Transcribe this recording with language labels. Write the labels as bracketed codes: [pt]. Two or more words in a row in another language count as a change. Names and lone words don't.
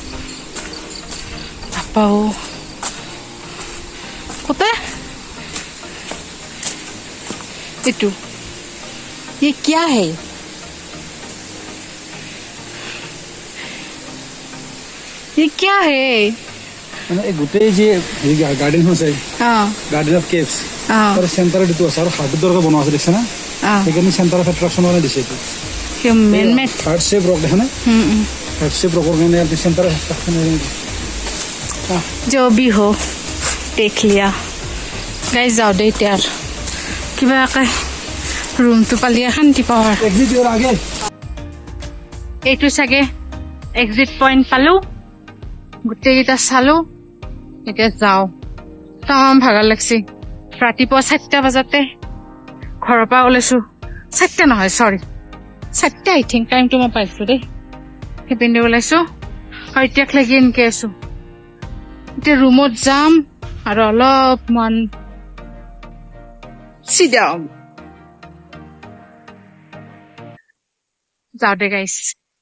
[as] বাপাও কতে এইটো [hi] ये क्या है ये क्या है [as] মানে এই গোটেই যে গাৰ্ডেন আছে [hi] हाँ [en] garden of caves [hi] हाँ [as] তাৰ চেণ্টাৰত এইটো আছে আৰু হাৰ্টৰ দৰে বনোৱা আছে দেখিছা না [hi] हाँ [as] সেইকাৰণে [en] center of attraction [as] কাৰণে দিছে এইটো [en] man made heart shape rock [as] দেখা না হাৰ্ট শেপ ৰকৰ কাৰণে ইয়াতে [en] center of attraction [hi] जो भी हो देख लिया गाइस [as] যাওঁ দে এতিয়া কিবা একে ৰুমটো পালি শান্তি পাওঁ আৰু এক্সিট ইয়াৰ আগে এইটো চাগে [en] exit point [as] পালো গোটেইকেইটা চালো এতিয়া যাওঁ তামাম ভাগৰ লাগছি ৰাতিপুৱা 4টা বজাতে ঘৰৰ পৰা ওলাইছো 4টা নহয় চৰি 4টা [en] I think [as] টাইমটো মই পাইছো দেই সেইপিনে ওলাইছো আৰু এতিয়া লাগি এনেকে আছো এতিয়া ৰুমত যাম আৰু অলপমান [en] sit down [as] যাওঁ দে গাইছ